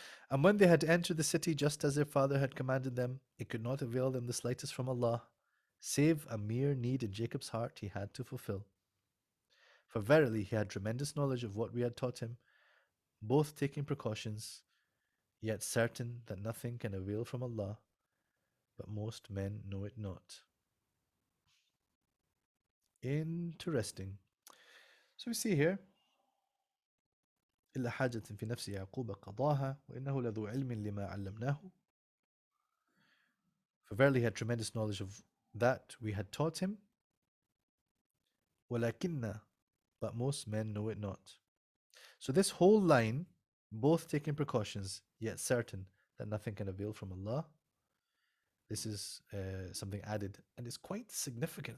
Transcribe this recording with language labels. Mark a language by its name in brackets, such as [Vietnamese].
[English] And when they had entered the city just as their father had commanded them, it could not avail them the slightest from Allah, save a mere need in Jacob's heart he had to fulfill. For verily he had tremendous knowledge of what we had taught him, both taking precautions, yet certain that nothing can avail from Allah, but most men know it not. Interesting. So we see here, [Arabic] إلا حاجة في نفس يعقوب قضاها وإنه لذو علم لما علمناه. [English] For verily he had tremendous knowledge of that we had taught him. ولكن, but most men know it not. So this whole line, both taking precautions, yet certain that nothing can avail from Allah, this is something added, and it's quite significant.